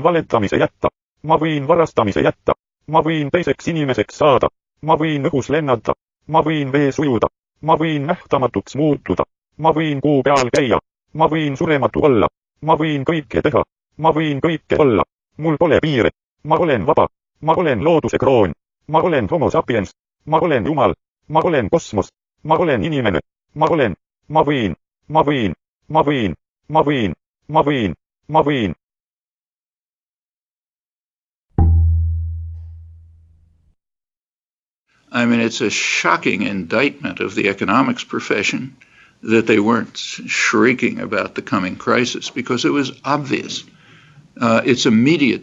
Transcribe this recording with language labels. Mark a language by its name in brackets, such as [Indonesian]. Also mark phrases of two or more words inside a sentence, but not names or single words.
[Estonian] valetamise jätta, ma võin varastamise jätta, ma võin teiseks inimeseks saada, ma võin õhus lennata, ma võin vees ujuda, ma võin nähtamatuks muutuda, ma võin kuu peal käia, ma võin surematu olla, ma võin kõike teha, ma võin kõike olla, mul pole piire, ma olen vaba, ma olen looduse kroon, ma olen [Latin] homo sapiens, [Estonian] ma olen jumal, ma olen kosmos, ma olen inimene, ma olen, ma võin, ma võin, ma võin, ma võin, ma võin, ma võin. [English] I mean, it's a shocking indictment of the economics profession that they weren't shrieking about the coming crisis because it was obvious. It's immediate.